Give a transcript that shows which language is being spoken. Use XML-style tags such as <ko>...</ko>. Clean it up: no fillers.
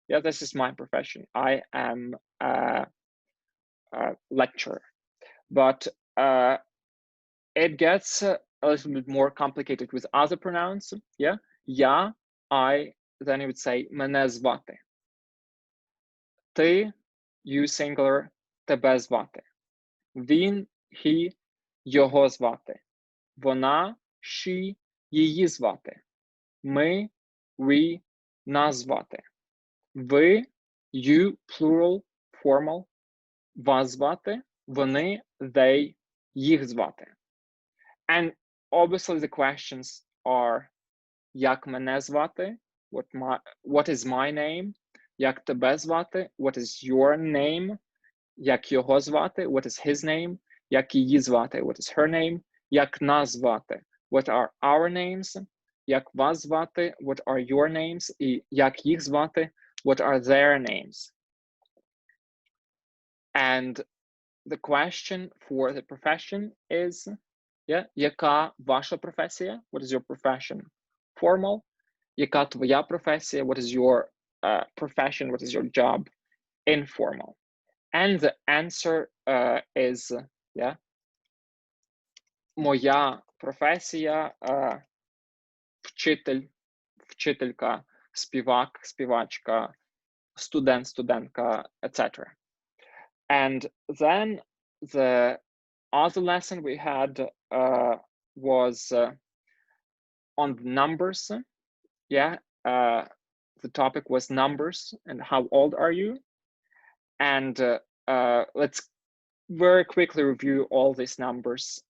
<en>Yeah, this is my profession. I am a lecturer. But it gets a little bit more complicated with other pronouns. Yeah,</en> <uk>я,</uk> <en>I, then you would say</en> <uk>мене звати. Ти,</uk> <en>you singular,</en> <uk>тебе звати. Він,</uk> <en>he,</en> <uk>його звати. Вона,</uk> <en>she,</en> <uk>її звати. Ми,</uk> <en>we,</en> <uk>нас звати. Ви,</uk> <en>you, plural, formal,</en> <uk>вас звати. Вони,</uk> <en>they,</en> <uk>їх звати.</uk> <en>And obviously the questions are</en> <uk>як мене звати,</uk> <en>what is my name,</en> <uk>як тебе звати,</uk> <en>what is your name,</en> <uk>як його звати,</uk> <en>what is his name,</en> <uk>як її звати,</uk> <en>what is her name,</en> <uk>як нас звати,</uk> <en>what are our names,</en> <uk>як вас звати,</uk> <en>what are your names,</en> <uk>і як їх звати,</uk> <en>what are their names. And the question for the profession is, yeah,</en> <uk>яка ваша професія,</uk> <en>what is your profession, formal,</en> <uk>яка твоя професія,</uk> <en>what is your profession, what is your job, informal. And the answer is, yeah,</en> <uk>моя професія, вчитель, вчителька, співак, співачка, студент, студентка, etc.</uk> <en>And then the other lesson we had was on numbers. Yeah, the topic was numbers and how old are you? And let's very quickly review all these numbers.</en>